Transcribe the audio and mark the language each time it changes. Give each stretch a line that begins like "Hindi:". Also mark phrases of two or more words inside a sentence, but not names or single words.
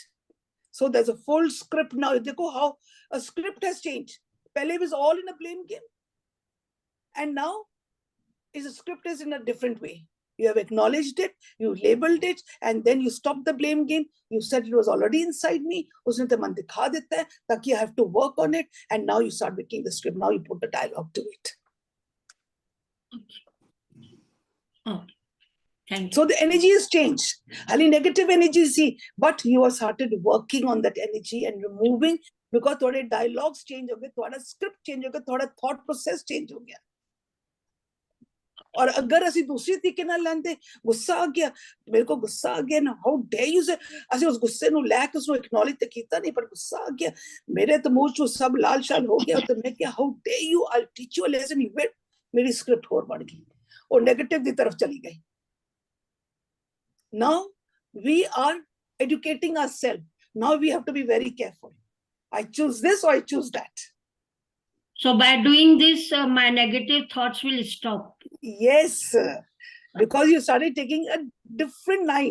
English: So there's a full script now. Dekho how a script has changed. Pehle it was all in a blame game. And now the script is in a different way. You have acknowledged it, you labeled it, and then you stopped the blame game. You said it was already inside me.
Hindi: उसने तो मन दिखा देता है,
English: taki I have to work on it. And now you start making the script. Now you put the dialogue to it. Okay. Thank you. So the energy has changed. Hali negative energy see, but you have started working on that energy and removing, because
Hindi: thode dialogues change ho gaye, thoda script change ho gaya,
English: thoda thought process change ho gaya.
Hindi: और अगर
Punjabi: ਅਸੀਂ
Hindi: दूसरी तरीके
Punjabi: ਨਾਲ ਲੈਂਦੇ, ਗੁੱਸਾ ਆ ਗਿਆ, ਮੇਰੇ ਕੋ ਗੁੱਸਾ ਆ ਗਿਆ ਨਾ,
English: how dare you say,
Punjabi: ਅਸੀਂ ਉਸ ਗੁੱਸੇ ਨੂੰ ਲੈ ਕੇ ਉਸ ਨੂੰ ਐਕਨੋਲੇਜ ਤੇ ਕੀਤਾ ਨਹੀਂ, ਪਰ ਗੁੱਸਾ ਆ ਗਿਆ, ਮੇਰੇ ਤੇ ਮੂੰਹ ਚੋਂ ਸਭ ਲਾਲ ਸ਼ਾਲ ਹੋ ਗਿਆ, ਤੇ ਮੈਂ ਕਿਹਾ
English: how dare you, I'll teach you a lesson.
Punjabi: ਮੇਰੀ ਸਕ੍ਰਿਪਟ ਹੋਰ ਬਣ ਗਈ, ਉਹ ਨੈਗੇਟਿਵ ਦੀ ਤਰਫ ਚਲੀ ਗਈ.
English: Now we are educating ourselves. Now we have to be very careful. I choose this or I choose that. So by doing this, my negative thoughts will stop. Yes, because you started taking a different line.